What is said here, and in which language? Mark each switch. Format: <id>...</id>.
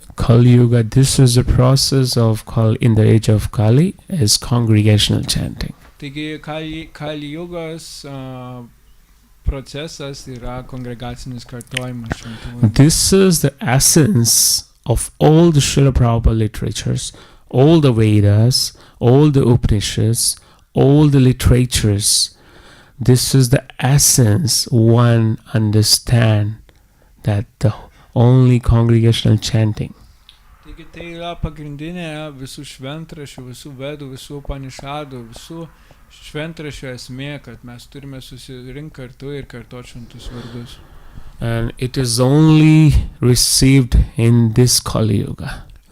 <en>Kali Yuga, this is the process of in the age of Kali, is congregational chanting.</en> <lt>Taigi Kali Jugos procesas yra kongregacinis kartojimas šventų.</lt> <en>This is the essence of all the Srila Prabhupada literatures, all the Vedas, all the Upanishads, all the literatures. This is the essence one understand that the only congregational chanting.</en> <lt>Taigi tai yra pagrindinė visų šventraščių, visų vedų, visų Upanishadų, visų šventraščių esmė, kad mes turime susirinkti kartu ir kartoti šventus vardus.</lt> <en>And it is only received in this Kali Yuga.</en>